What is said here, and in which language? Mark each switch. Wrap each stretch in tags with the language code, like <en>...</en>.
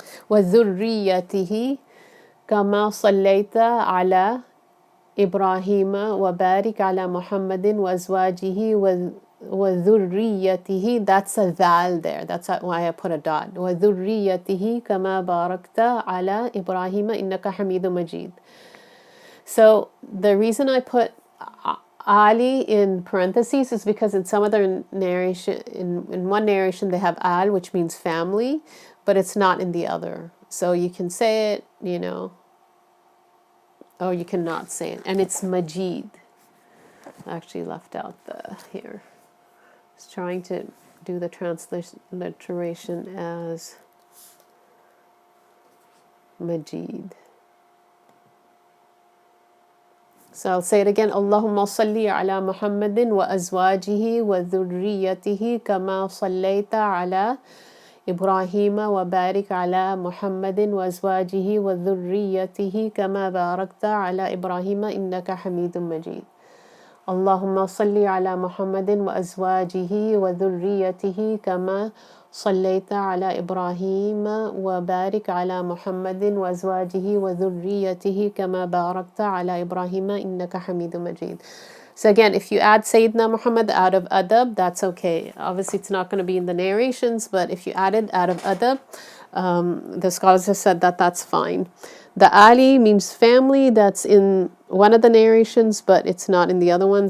<ar>وذريته كما صليت على إبراهيم وبارك على محمد وأزواجه وذريته.</ar> <en>That's a val there. That's why I put a dot.</en> <ar>وذريته كما باركت على إبراهيم إنك حميد مجيد.</ar> <en>So the reason I put Ali in parentheses is because in some other narration, in one narration they have Al, which means family, but it's not in the other. So you can say it, or you cannot say it. And it's Majid. I actually left out the here. I was trying to do the transliteration as Majid. So I'll say it again.</en> <ar>Allahumma salli ala Muhammadin wa azwajihi wa dhurriyyatihi kama sallaita ala إبراهيم وبارك على محمد وأزواجه وذريته كما باركت على إبراهيم إنك حميد مجيد اللهم صل على محمد وأزواجه وذريته كما صليت على إبراهيم وبارك على محمد وأزواجه وذريته كما باركت على إبراهيم إنك حميد مجيد.</ar> <en>So again, if you add Sayyidina Muhammad out of adab, that's okay. Obviously, it's not going to be in the narrations, but if you add it out of adab, the scholars have said that that's fine. The Ali means family. That's in one of the narrations, but it's not in the other one.</en>